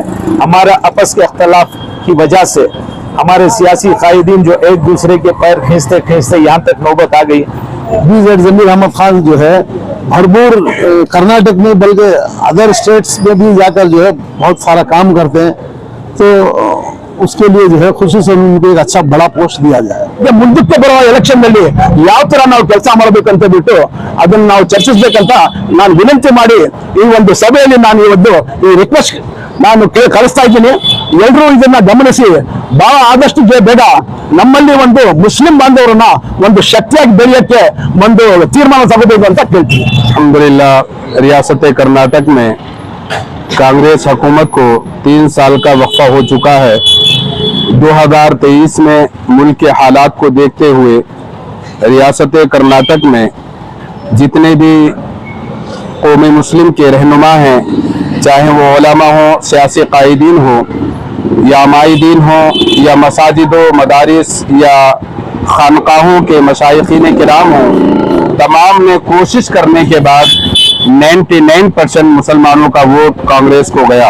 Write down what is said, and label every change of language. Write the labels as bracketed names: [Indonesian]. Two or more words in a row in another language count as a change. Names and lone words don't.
[Urdu] ہمارا آپس کے اختلاف کی وجہ سے ہمارے سیاسی قائدین جو ایک دوسرے کے پیر کھینچتے کھینچتے یہاں تک نوبت آ گئی. BZ ضمیر احمد خان جو ہے بھرپور کرناٹک میں بلکہ [English] other states [Urdu] میں بھی جاکر جو ہے بہت سارا کام کرتے ہیں، تو اس کے لیے جو ہے خوشی ان کو ایک اچھا بڑا پوسٹ دیا جائے. [Kannada] ಮುಂದಕ್ಕೆ ಬರುವ ಎಲೆಕ್ಷನ್ ನಲ್ಲಿ ಯಾವ ತರ ನಾವು ಕೆಲಸ ಮಾಡಬೇಕಂತ ಬಿಟ್ಟು ಅದನ್ನ ನಾವು ಚರ್ಚಿಸಬೇಕಂತ ನಾನು ವಿನಂತಿ ಮಾಡಿ ಈ ಒಂದು ಸಭೆಯಲ್ಲಿ ನಾನು ಇವತ್ತು ಈ ರಿಕ್ವೆಸ್ಟ್ ನಾನು ಕಳಿಸ್ತಾ ಇದ್ದೀನಿ। ಎಲ್ಲರೂ ಇದನ್ನ ಗಮನಿಸಿ ಬಹಳ ಆದಷ್ಟು ಬೇಗ ನಮ್ಮಲ್ಲಿ ಒಂದು ಮುಸ್ಲಿಂ ಬಾಂಧವರನ್ನ ಒಂದು ಶಕ್ತಿಯಾಗಿ ಬೆಳೆಯಕ್ಕೆ ಒಂದು ತೀರ್ಮಾನ ತಗೋಬೇಕು ಅಂತ ಕೇಳ್ತೀನಿ। [Urdu] ಅಲ್ಹಮ್ದುಲಿಲ್ಲಾह ریاست کرناٹک میں کانگریس حکومت کو 3 سال کا وقفہ ہو چکا ہے. 2023 میں ملک کے حالات کو دیکھتے ہوئے ریاست کرناٹک میں جتنے بھی قومی مسلم کے رہنما ہیں، چاہے وہ علما ہو، سیاسی قائدین ہو یا ماہدین ہو یا مساجدوں، مدارس یا خانقاہوں کے مشائخین کرام ہو، تمام نے کوشش کرنے کے بعد 99% مسلمانوں کا ووٹ کانگریس کو گیا.